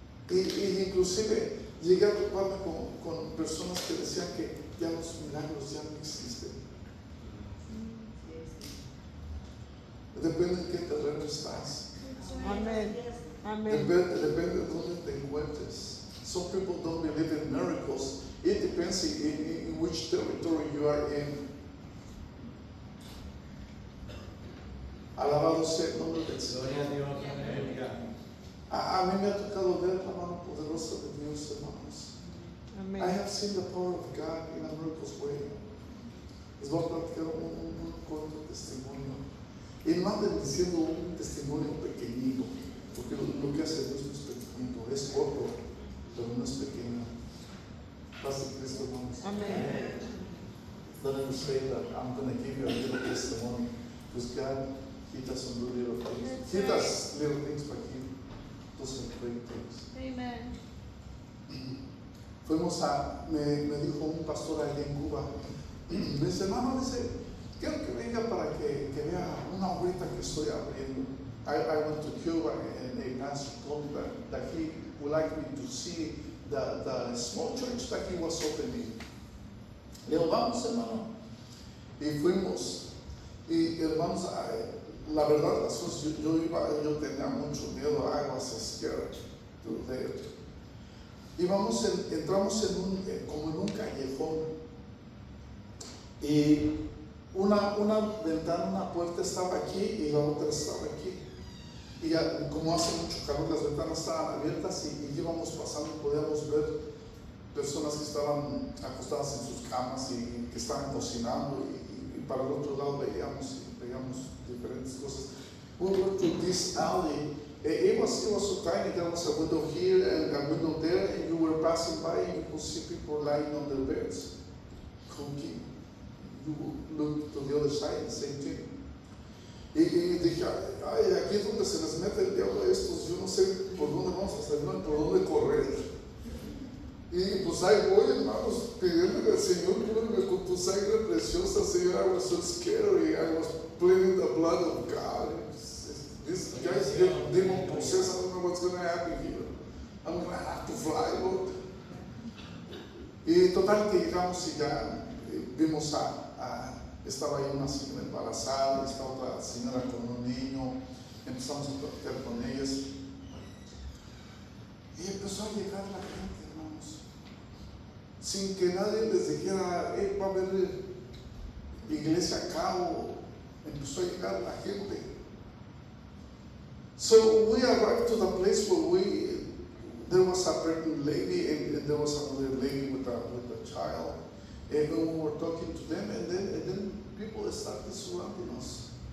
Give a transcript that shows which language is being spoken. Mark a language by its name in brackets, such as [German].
[Spanish] Y inclusive llegué a toparme con personas que decían que ya los milagros ya no existen. Depende en qué terreno estás. Amén. Amén. Depende de dónde te encuentres. [English] Some people don't believe in miracles. It depends in which territory you are in. [Spanish] Alabado sea el nombre del Señor. Gloria a Dios, aleluya. A mí me ha tocado ver la mano poderosa de Dios, hermanos. Amén. [English] I have seen the power of God in a miraculous way. [Spanish] Les voy a platicar un corto testimonio. Y no anden diciendo un testimonio pequeñito, porque lo que hace Dios no es pequeñito, es corto, pero no es pequeño. Paz de Cristo, hermanos. Amén. [English] Let me say that I'm going to give you a little testimony, because God, He doesn't do little things. He does little things, but He does great things. Amen. [Spanish] Me dijo un pastor allá en Cuba, me dice, hermano, quiero que venga para que vea una obra que estoy abriendo. [English] I went to Cuba and a pastor told me that he would like me to see the small church that he was opening. [Spanish] Le digo, vamos, hermano. Y fuimos. Y hermanos, la verdad de las cosas, yo tenía mucho miedo, [English] I was scared to there. [Spanish] Y entramos como en un callejón. Y una ventana, una puerta estaba aquí y la otra estaba aquí. Y como hace mucho calor, las ventanas estaban abiertas y íbamos pasando y podíamos ver personas que estaban acostadas en sus camas y que estaban cocinando. Y para el otro lado veíamos diferentes cosas. [English] We went to this alley It was so tiny. There was a window here and a window there, and you were passing by and you could see people lying on their beds, cooking. You would look to the other side, the same thing. [Spanish] Y dije, ay, aquí es donde se les mete el diablo a estos. Yo no sé por dónde vamos a salir, por dónde correr. Y pues ahí voy, hermanos, pidiéndole al Señor, cúbreme con tu sangre preciosa, Señor. [English] I was so scary. I was pleading the blood of God. These guys get demon possessed. I don't know what's going to happen here. I'm going to have to fly, Lord. [Spanish] Y total que llegamos y ya vimos estaba ahí una señora embarazada, estaba otra señora con un niño. Empezamos a platicar con ellas. Y empezó a llegar la gente, hermanos. Sin que nadie les dijera, va a haber iglesia acá, o empezó a llegar la gente. [English] So we arrived to the place where there was a pregnant lady and there was another lady with a child, and we were talking to them, and then people started surrounding us.